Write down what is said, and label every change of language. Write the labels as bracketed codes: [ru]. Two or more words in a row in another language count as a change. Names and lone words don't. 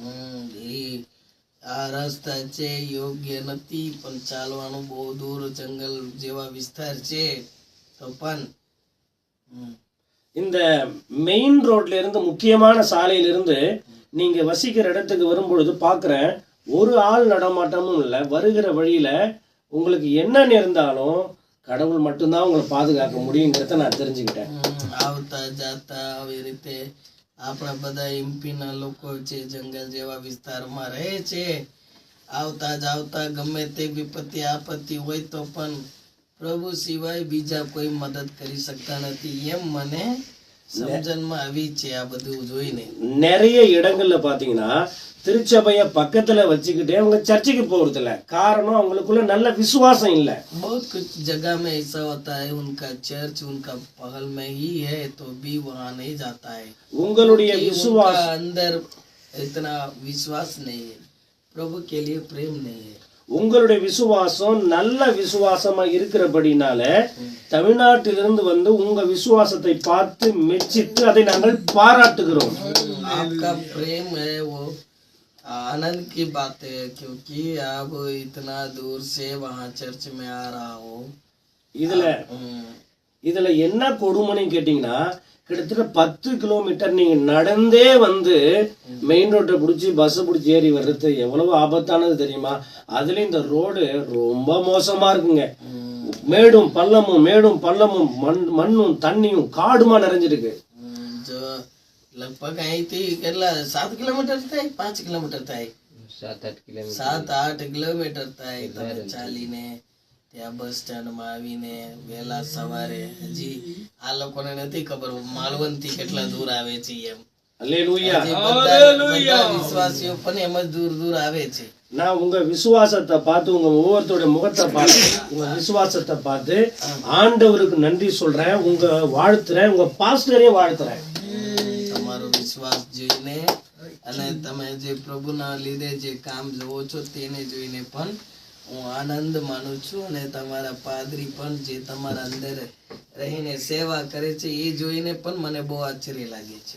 [gu] આ રસ્તા છે યોગ્ય નથી, પણ ચાલવાનું બહુ દૂર જંગલ જેવા વિસ્તાર છે. તો પણ [ta] இந்த மெயின் ரோட்ல இருந்து, முக்கியமான சாலையில இருந்து நீங்க வசிக்கிற இடத்துக்கு வரும்பொழுது பாக்குறேன், ஒரு ஆள் நடமாட்டமும் இல்லை. வருகிற வழியில உங்களுக்கு என்ன நேர்ந்தாலும் கடவுள் மட்டும்தான் உங்களை பாதுகாக்க முடியுங்கிறத நான் தெரிஞ்சுக்கிட்டேன். [gu] આવતા જાતા આવી રીતે આપણા બધા એમપીના લોકો છે, જંગલ જેવા વિસ્તારમાં રહે છે. આવતા જાવતા ગમે તે વિપત્તિ આપત્તિ હોય તો પણ પ્રભુ સિવાય બીજા કોઈ મદદ કરી શકતા નથી, એમ મને સમજણમાં આવી છે આ બધું જોઈને. [ta] நிறைய இடங்கள்ல பாத்தீங்கன்னா திருச்சபைய பக்கத்துல வச்சுக்கிட்டே அவங்க சர்ச்சுக்கு போறது இல்ல. காரணம், அவங்களுக்குள்ள நல்ல விசுவாசம் இல்ல. [hi] बहुत कुछ जगह में ऐसा होता है, उनका चर्च उनका बगल में ही है तो भी वहाँ नहीं जाता है. [ta] உங்களுடைய விசுவாசம் [hi] अंदर इतना विश्वास नहीं है, प्रभु के लिए प्रेम नहीं है. [ta] உங்களுடைய விசுவாசம் நல்ல விசுவாசமா இருக்கிறபடினால தமிழ்நாட்டிலிருந்து வந்து உங்க விசுவாசத்தை பார்த்து மெச்சித்து அதை நாங்கள் பாராட்டுகிறோம். [hi] आपका प्रेम है वो आनंद की बात है, क्योंकि आप इतना दूर से वहाँ चर्च में आ रहा हो. [ta] இதுல என்ன கொடுமைன்னு கேட்டீங்கன்னா, கிட்டத்தட்ட 10 கிலோமீட்டர் நீங்க நடந்தே வந்து மெயின் ரோட்டை பிடிச்சி பஸ் பிடிச்சி ஏறி வர்றது எவ்வளவு ஆபத்தானது தெரியுமா? அதுல இந்த ரோடு ரொம்ப மோசமா இருக்குங்க. மேடும் பள்ளமும் மண்ணும் தண்ணியும் காடுமா நிறைஞ்சிருக்கு. [gu] लगभग અહીંથી કેટલા 7 કિલોમીટર થાય, 5 કિલોમીટર થાય, 7-8 કિલોમીટર થાય. તમે ચાલીને ત્યાં બસ સ્ટેન્ડમાં આવીને વહેલા સવારે, હજી આ લોકોને નથી ખબર માલવણથી કેટલા દૂર આવે છે એમ. [ta] அல்லேலூயா. [gu] બધા વિશ્વાસીઓ પણ એમ જ દૂર દૂર આવે છે. [ta] நான் உங்க விசுவாசத்தை பார்த்து, உங்க ஒவ்வொருத்தோட முகத்தை பார்த்து, உங்க விசுவாசத்தை பார்த்து ஆண்டவருக்கு நன்றி சொல்றேன், உங்க வாழ்த்துறேன், உங்க பாஸ்டரையும் வாழ்த்துறேன். [gu] તમારો વિશ્વાસ જોઈને અને તમે જે પ્રભુના લીધે જે કામ જોવો છો તેને જોઈને પણ હું આનંદ માનું છું. અને તમારા પાદરી પણ જે તમારા અંદર રહીને સેવા કરે છે એ જોઈને પણ મને બહુ આશ્ચર્ય લાગે છે.